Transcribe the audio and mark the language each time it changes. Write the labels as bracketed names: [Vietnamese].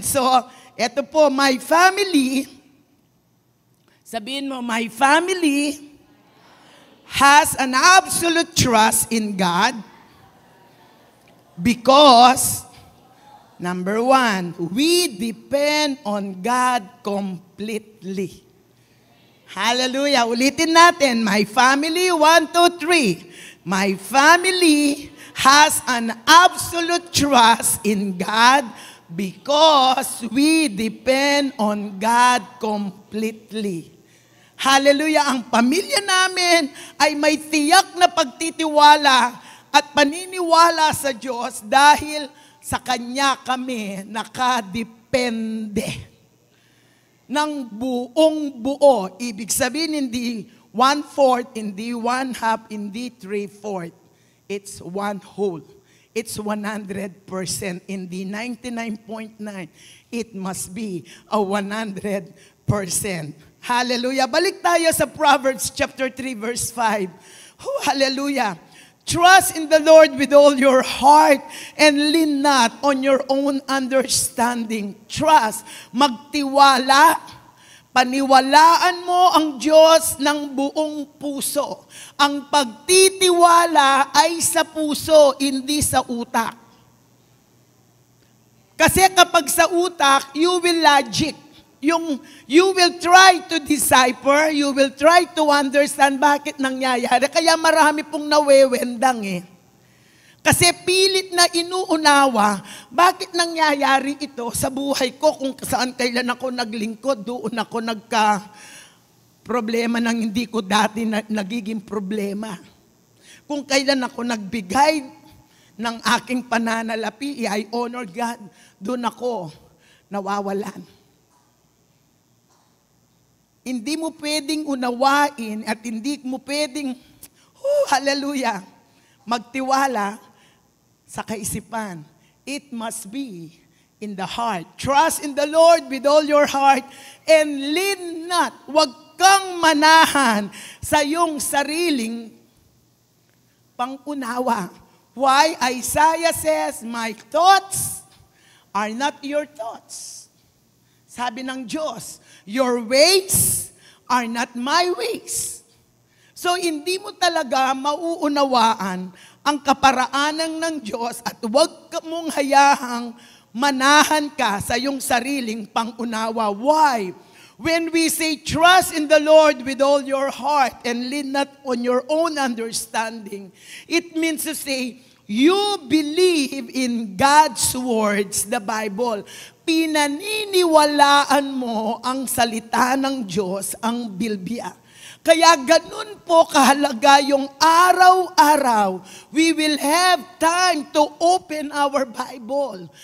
[English] So, [Filipino] eto po, [English] my family, [Filipino] sabihin mo, [English] my family has an absolute trust in God because, number 1, we depend on God completely. Hallelujah. [Filipino] Ulitin natin, [English] my family, [Filipino] 1, 2, 3. [English] My family has an absolute trust in God because we depend on God completely. [Filipino] Hallelujah, ang pamilya namin ay may tiyak na pagtitiwala at paniniwala sa Diyos dahil sa Kanya kami nakadepende ng buong buo. Ibig sabihin, hindi 1/4, hindi 1/2, hindi 3/4. [English] It's one whole. It's 100%. [Filipino] Hindi 99.9. [English] It must be a 100%. Hallelujah. [Filipino] Balik tayo sa Proverbs chapter 3 verse 5. Oh, hallelujah. [English] Trust in the Lord with all your heart and lean not on your own understanding. [Filipino] Trust, magtiwala, paniwalaan mo ang Diyos ng buong puso. Ang pagtitiwala ay sa puso, hindi sa utak. Kasi kapag sa utak, [English] you will logic. You will try to decipher, you will try to understand [Filipino] bakit nangyayari. Kaya marami pong nawewendang eh. Kasi pilit na inuunawa, bakit nangyayari ito sa buhay ko kung saan kailan ako naglingkod, doon ako problema ng hindi ko dati nagiging problema. Kung kailan ako nagbigay ng aking pananalapi, [English] I honor God, [Filipino] doon ako nawawalan. Hindi mo pwedeng unawain at hindi mo pwedeng, hallelujah, magtiwala sa kaisipan. [English] It must be in the heart. Trust in the Lord with all your heart and lean not. [Filipino] Huwag kang manahan sa iyong sariling pangunawa. [English] Why? Isaiah says, my thoughts are not your thoughts. [Filipino] Sabi ng Diyos, [English] your ways are not my ways. [Filipino] So, hindi mo talaga mauunawaan ang kaparaanan ng Diyos at huwag mong hayahang manahan ka sa iyong sariling pangunawa. [English] Why? When we say, trust in the Lord with all your heart and lean not on your own understanding, it means to say, you believe in God's words, the Bible. [Filipino] Pinaniniwalaan mo ang salita ng Diyos, ang Bilbia. Kaya ganun po kahalaga yung araw-araw. [English] We will have time to open our Bible.